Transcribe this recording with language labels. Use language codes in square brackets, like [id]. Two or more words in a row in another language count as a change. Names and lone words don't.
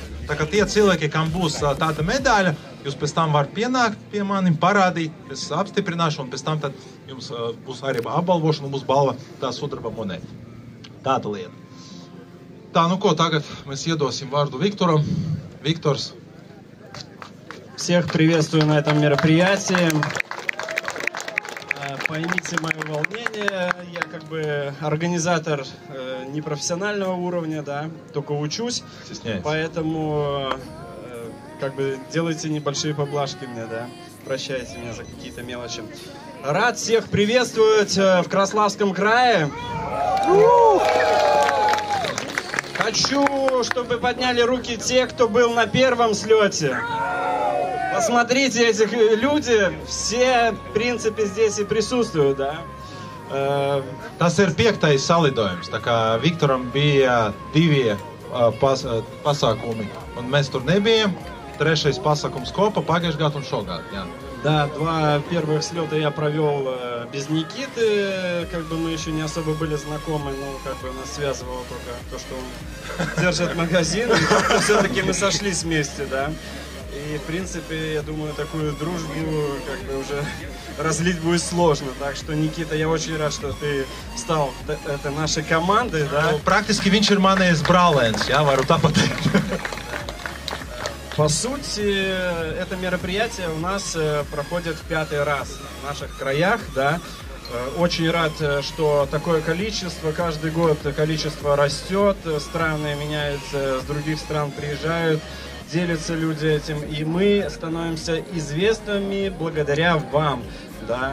[lv] Tā kā tie cilvēki, kam būs tāda medaļa, jūs pēc tam var pienākt pie manim, parādīt, es apstiprināšu, un pēc tam tad jums būs arī apbalvošana, būs balva tā sudraba monēta. Tāda lieta. Tā, nu ko, tagad mēs iedosim vārdu Viktoram. Viktors. [ru] Всех приветствую на этом мероприятии. Поймите мое волнение, я как бы организатор непрофессионального уровня, да, только учусь, поэтому как бы делайте небольшие поблажки мне, да, прощайте меня за какие-то мелочи. Рад всех приветствовать в Краславском крае. Хочу, чтобы подняли руки те, кто был на первом слете. Посмотрите, этих люди, все, в принципе, здесь и присутствуют, да? [lv] Tas ir 5. salidojums, tā kā Viktoram bija 2 pasākumi, un mēs tur nebijām. 3. pasākums kopā pagājušajā gadā un šogad, jā. [ru] Да, 2 первых слета я провел без Никиты, как бы мы еще не особо были знакомы, но как бы нас связывало только то, что он держит магазин, и все-таки мы сошлись вместе, да. И, в принципе, я думаю, такую дружбу как бы уже разлить будет сложно. Так что, Никита, я очень рад, что ты стал нашей командой, да. [lv] Nu, praktiski viņš ir manējs brālēns, jā, varu tā pateikt. [ru] По сути, это мероприятие у нас проходит в 5-й раз в наших краях, да. Очень рад, что такое количество, каждый год количество растет, страны меняются, с других стран приезжают, делятся люди этим, и мы становимся известными благодаря вам, да.